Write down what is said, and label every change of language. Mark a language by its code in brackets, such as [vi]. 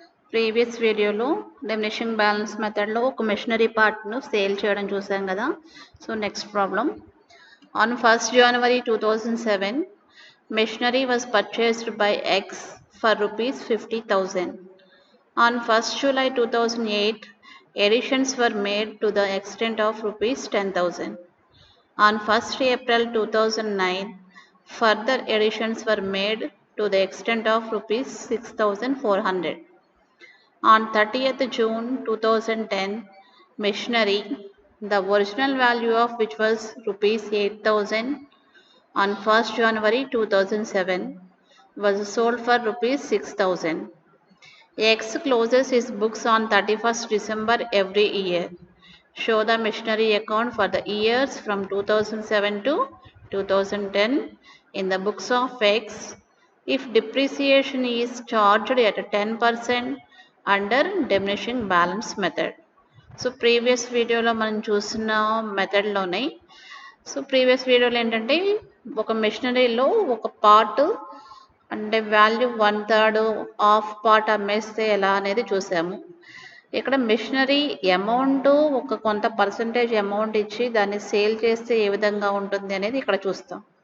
[te] Previous వీడియోలో diminishing balance మెథడ్లో ఒక మెషినరీ పార్ట్ను సేల్ చేయడం చూసాం కదా. So next problem. [en] On 1st January 2007, machinery was purchased by X for rupees 50,000. On 1st July 2008, additions were made to the extent of rupees 10,000. On 1st April 2009, further additions were made to the extent of rupees 6,400. On 30th June 2010, machinery, the original value of which was rupees 8,000 on 1st January 2007, was sold for rupees 6,000. X closes its books on 31st December every year. Show the machinery account for the years from 2007 to 2010 in the books of X if depreciation is charged at 10% under diminishing balance method. [te] So previous వీడియోలో మనం చూసిన మెథడ్లోనే previous వీడియోలో ఏంటంటే ఒక మెషినరీలో ఒక part అంటే value 1/3 half part అమ్మేస్తే ఎలా అనేది చూసాము. ఇక్కడ మెషినరీ అమౌంట్ ఒక కొంత పర్సంటేజ్ అమౌంట్ ఇచ్చి దాన్ని సేల్ చేస్తే ఏ విధంగా ఉంటుంది అనేది ఇక్కడ చూస్తాం.